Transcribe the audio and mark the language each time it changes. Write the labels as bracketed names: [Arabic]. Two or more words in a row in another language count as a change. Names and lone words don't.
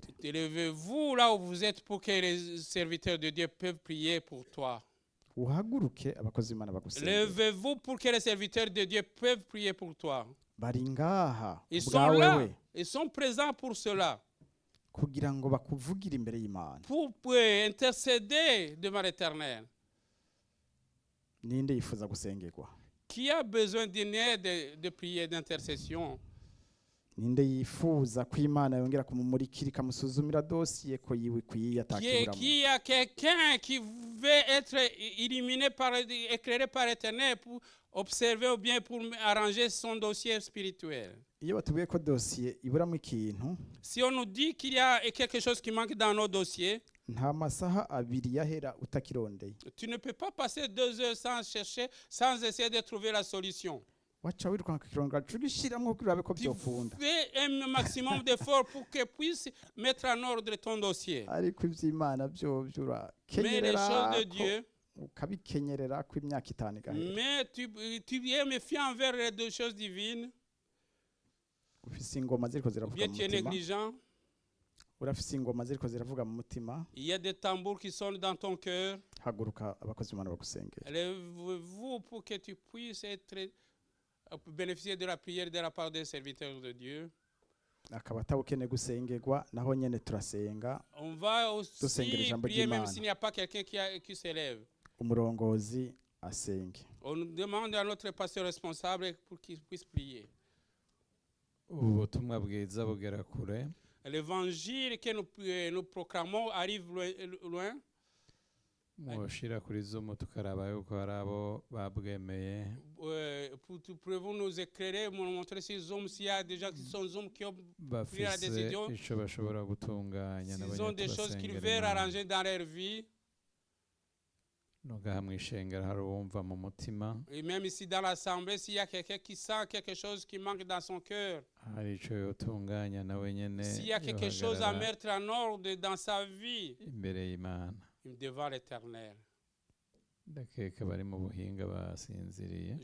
[French] levez-vous là où vous êtes pour que les serviteurs de Dieu peuvent prier pour toi. [Rundi] uhaguruke abakozi b'Imana bagusengere [French] Levez-vous pour que les serviteurs de Dieu peuvent prier pour toi. [Rundi] bari ngaha [French] Ils sont [Rundi] ubwawe [French] là. [Rundi] we [French] Ils sont présents pour cela. [Rundi] kugira ngo bakuvugire imbere y'Imana [French] Pour intercéder devant l'Éternel. [Rundi] ninde yifuza gusengerwa [French] Qui a besoin d'une aide de prière d'intercession? [Rundi] ninde yifuza ko Imana yongera kumumurikira ikamusuzumira dosiye ko yiwe ikwiye [French] Qui [Rundi] atakiburamo [French] a quelqu'un qui veut être illuminé éclairé par l'Éternel pour observer ou bien pour arranger son dossier spirituel? [Rundi] iyo batubwiye ko dosiye iburamo ikintu [French] Si on nous dit qu'il y a quelque chose qui manque dans nos dossiers, [Rundi] nta masaha abiri yahera utakirondeye [French] tu ne peux pas passer 2 heures sans chercher, sans essayer de trouver la solution. [Rundi] waca wirukanka ikirondera ugishyiramo kugira urabe ko [French] Tu [Rundi] byokunda [French] fais un maximum d'efforts pour que puisse mettre en ordre ton dossier. [Rundi] ariko iby'Imana byo [French] Mais les [Rundi] urakenyerera [French] choses de Dieu, [Rundi] ukabikenyerera ko imyaka itanu igahera [French] mais tu es méfiant envers les 2 choses divines, [Rundi] ufise ingoma ziriko [French] ou [Rundi] ziravuga [French] bien [Rundi] mu [French] tu es [Rundi] mutima [French] négligent. [Rundi] urafise ingoma ziriko ziravuga mu mutima [French] Il y a des tambours qui sonnent dans ton cœur. [Rundi] haguruka abakozi b'Imana bagusengera [French] Lève-vous pour que tu puisses bénéficier de la prière de la part des serviteurs de Dieu. [Rundi] akaba atawukeneye gusengerwa naho nyene turasenga [French] On va [Rundi] Dusengera [French] aussi [Rundi] ijambo [French] prier même [Rundi] ry'Imana. [French] s'il n'y a pas quelqu'un qui s'élève. [Rundi] umurongozi asenge [French] On nous demande à notre pasteur responsable pour qu'il puisse prier. [Rundi] ubutumwa bwiza bugera kure [French] L'évangile que nous proclamons arrive loin. [Rundi] mwoshira kuri Zoom tukaraba yuko hari abo babwemeye [French] Pouvez-vous nous éclairer, nous montrer ces hommes, s'il y a des gens qui sont hommes qui ont pris la [Rundi] bafise [French] décision, [Rundi] ico bashobora gutunganya [French] s'ils ont des choses qu'ils veulent arranger dans leur vie. [Rundi] nugaha mwishengera hari uwumva mu mutima [French] Et même ici dans l'assemblée, s'il y a quelqu'un qui sent quelque chose qui manque dans son cœur, [Rundi] hari ico yotunganya nawe nyene [French] s'il y a quelque chose à [Rundi] yohagarara [French] mettre en ordre dans sa vie, [Rundi] imbere y'Imana [French] devant l'Éternel. [Rundi] ndakeka bari mu buhinga basinziriye